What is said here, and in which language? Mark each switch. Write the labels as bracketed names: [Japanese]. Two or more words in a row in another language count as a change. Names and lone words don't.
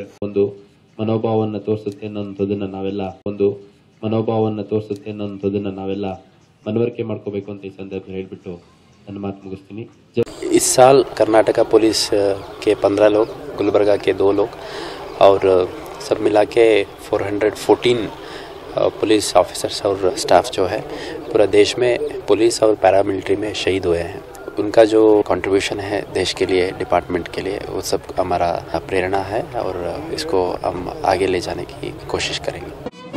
[Kannada] ಒಂದು ಮನೋಭಾವವನ್ನು ತೋರಿಸುತ್ತೆ ಅನ್ನೋಂಥದ್ದನ್ನು ನಾವೆಲ್ಲ ಮನವರಿಕೆ ಮಾಡ್ಕೋಬೇಕು ಅಂತ ಈ ಸಂದರ್ಭದಲ್ಲಿ ಹೇಳ್ಬಿಟ್ಟು ನನ್ನ ಮಾತು ಮುಗಿಸ್ತೀನಿ. [Hindi] इस साल कर्नाटका पुलिस के 15 लोग, गुलबर्गा के 2 लोग और सब मिला के 414 [English] police officers [Hindi] और स्टाफ जो है पूरा देश में पुलिस और पैरामिलिट्री में शहीद हुए हैं. उनका जो कंट्रीब्यूशन है देश के लिए, डिपार्टमेंट के लिए, वो सब हमारा प्रेरणा है और इसको हम आगे ले जाने की कोशिश करेंगे.